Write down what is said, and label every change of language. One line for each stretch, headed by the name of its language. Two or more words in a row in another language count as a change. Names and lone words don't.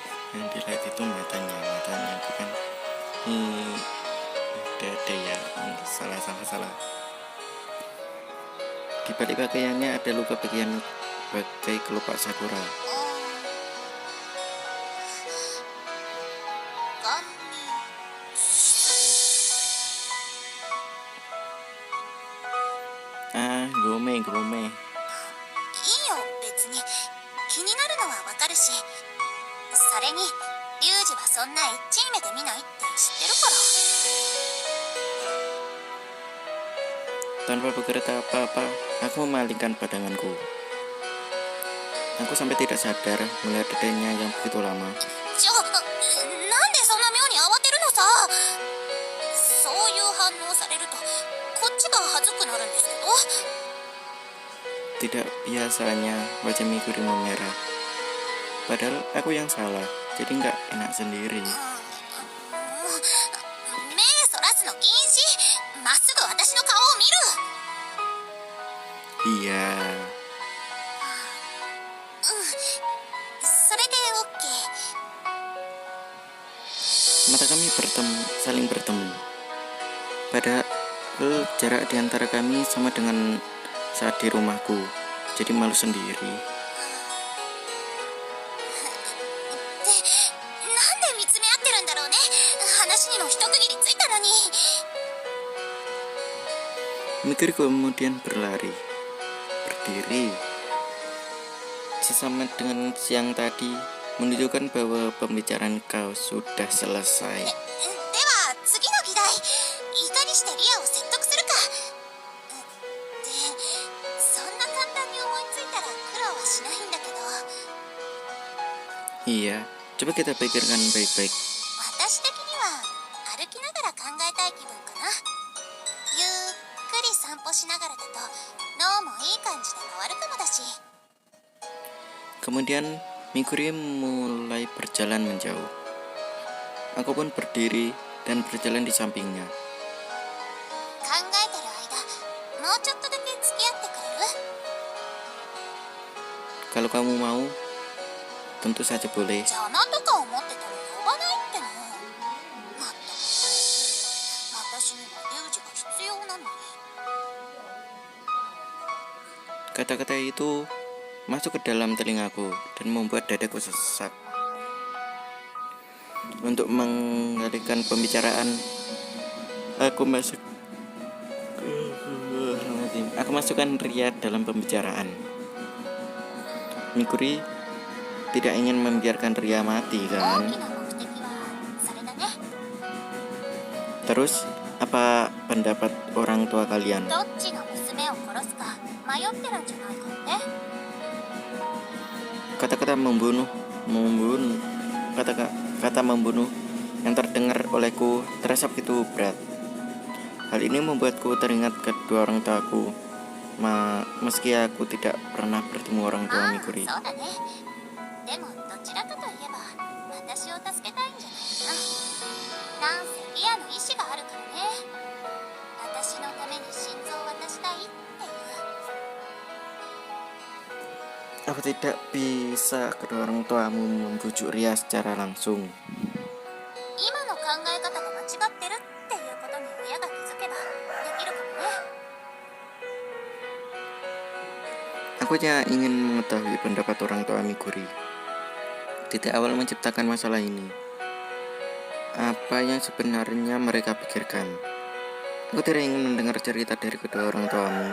Indonesian: Yang dilihat itu matanya bukan ada ya, salah. Di balik pakaiannya ada luka bagian bagai kelopak sakura.
Japanese: ガンにごめん。いいよ別に気になるのはわかるし、それにリュウジはそんなエッチい目で見ないって知ってるから。
Indonesian: Tanpa berkata apa-apa, aku memalingkan pandanganku. Aku sampai tidak sadar melihat dedenya yang begitu lama.
Japanese: なんでそんな妙に慌てるのさ。そういう反応されるとこっちが恥ずくなるんですけど。
Indonesian: Tidak biasanya wajah Mikuri memerah. Padahal aku yang salah, jadi nggak enak sendiri.
Japanese: 目そらすの禁止。まっすぐ私の顔を見る。
Indonesian: Iya,
Japanese: それで OK。
Indonesian: mata kami saling bertemu. Padahal jarak di antara kami sama dengan saat di rumahku, jadi malu sendiri.
Japanese: で、なんで見つめ合ってるんだろうね。話にも一区切りついたのに。
Indonesian: Mikuri kemudian berdiri, sesama dengan siang tadi, menunjukkan bahwa pembicaraan kau sudah selesai.
Japanese: では次の議題、いかにしてリアを説得するか。で、そんな簡単に思いついたら苦労はしないんだけど。
Indonesian: Iya, coba kita pikirkan baik-baik.
Japanese: 私的には歩きながら考えたい気分かな。ゆっくり散歩しながらだと脳もいい感じで回るかもだし。
Indonesian: Kemudian Mikuri mulai berjalan menjauh. Aku pun berdiri dan berjalan di sampingnya.
Japanese: 考えてる間、もうちょっとだけ付き合ってくれる？
Indonesian: Kalau kamu mau, tentu saja boleh.
Japanese: 邪魔とか思ってたら呼ばないっての。まったく、私にはリュウジが必要なのに。
Indonesian: Kata-kata itu masuk ke dalam telingaku dan membuat dadaku sesak. Untuk mengalihkan pembicaraan, aku masukkan Ria dalam pembicaraan. Mikuri tidak ingin membiarkan Ria mati,
Japanese: 大
Indonesian: kan?
Japanese: きな目的はそれだね。
Indonesian: Terus, apa pendapat orang tua kalian?
Japanese: どっちが娘を殺すか迷ってるんじゃないかって。
Indonesian: Kata-kata membunuh, kata membunuh yang terdengar olehku terasa begitu berat. Hal ini membuatku teringat kedua orang tuaku, meski aku tidak pernah bertemu orang tua Mikuri.
Japanese: そうだね。でもどちらかといえば私を助けたいんじゃないかな。なんせリアの意志があるからね。私のために心臓を渡したいっていう。
Indonesian: Apa tidak bisa kedua orang tuamu membujuk Ria secara langsung?
Japanese: 今の考え方が間違ってるっていうことに親が気づけばできるかもね。
Indonesian: Aku hanya ingin mengetahui pendapat orang tua Mikuri. Titik awal menciptakan masalah ini. Apa yang sebenarnya mereka pikirkan? Aku tidak ingin mendengar cerita dari kedua orang tuamu.